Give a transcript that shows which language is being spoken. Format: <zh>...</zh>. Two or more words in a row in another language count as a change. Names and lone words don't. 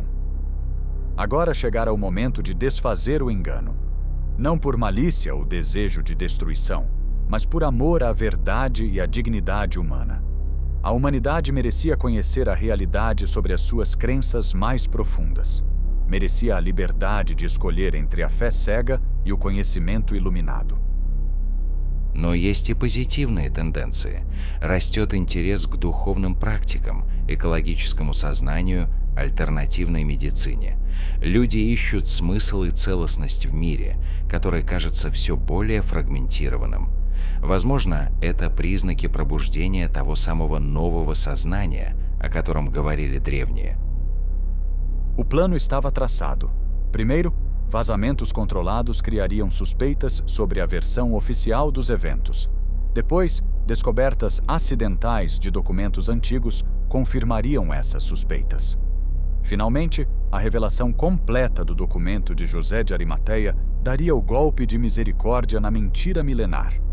<pt>Agora chegara o momento de desfazer o engano, não por malícia ou desejo de destruição, mas por amor à verdade e à dignidade humana. A humanidade merecia conhecer a realidade sobre as suas crenças mais profundas. Merecia a liberdade de escolher entre a fé cega и o conhecimento iluminado.</pt> <ru>Но есть и позитивные тенденции. Растет интерес к духовным практикам, экологическому сознанию, альтернативной медицине. Люди ищут смысл и целостность в мире, который кажется все более фрагментированным. Возможно, это признаки пробуждения того самого нового сознания, о котором говорили древние.</ru> <pt>O plano estava traçado. Primeiro, vazamentos controlados criariam suspeitas sobre a versão oficial dos eventos. Depois, descobertas acidentais de documentos antigos confirmariam essas suspeitas. Finalmente, a revelação completa do documento de José de Arimateia daria o golpe de misericórdia na mentira milenar.</pt>